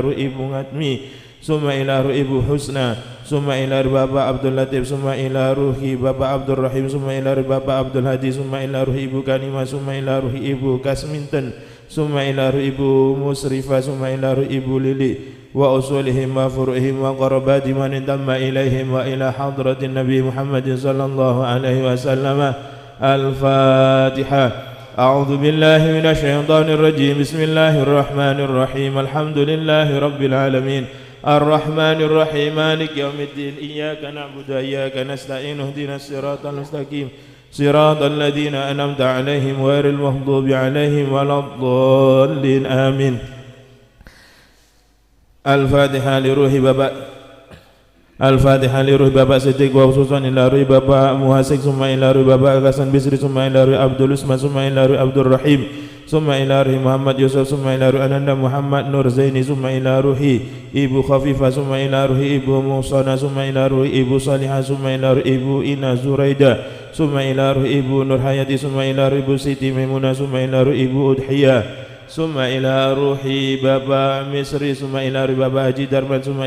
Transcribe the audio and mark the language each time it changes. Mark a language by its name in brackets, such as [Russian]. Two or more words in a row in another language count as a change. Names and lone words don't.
[Arabic] ruhi Ibu Ngatmi, summa ila ruhi Ibu Husna, summa ila ruhi Bapak Abdul Latif, summa ila ruhi Bapak Abdul Rahim, summa ila ruhi Bapak Abdul Hadi, summa ila ruhi Ibu Kanima, summa ila ruhi Ibu Kasminten, summa ila ruhi Ibu Musrifa, summa ila ruhi Ibu Lili wa usulihim wa furuhim wa qarabati man intamma ilaihim wa ila hadratin Nabi Muhammadin sallallahu alaihi wasallam. الفاتحة. أعوذ بالله من الشيطان الرجيم بسم الله الرحمن الرحيم. الحمد لله رب العالمين. الرحمن الرحيم مالك يوم الدين. إياك نعبد وإياك نستعين اهدنا الصراط المستقيم. صراط الذين أنعمت عليهم غير المغضوب عليهم ولا الضالين. آمين. Al-Fatihah li ruhi Bapak Siddiq wa khususan ila ruhi Bapak Muhasik, summa ila ruhi Bapak Hasan Bisri, summa ila ruhi Abdul Usman, summa ila ruhi Abdul Rahim, summa ila ruhi Muhammad Yusuf, summa ila ruhi Ananda Muhammad Nur Zaini, summa ila ruhi Ibu Khafifah, summa ila ruhi Ibu Musana, summa ila ruhi Ibu Salihah, summa ila ruhi Ibu Ina Zuraida, summa ila ruhi Ibu Nur Hayati, summa ila ruhi Ibu Siti Maimunah, summa ila ruhi Ibu Udhiyah, summa ila ruhi Bapak Misri, summa ila ruhi Bapak Haji Darman, summa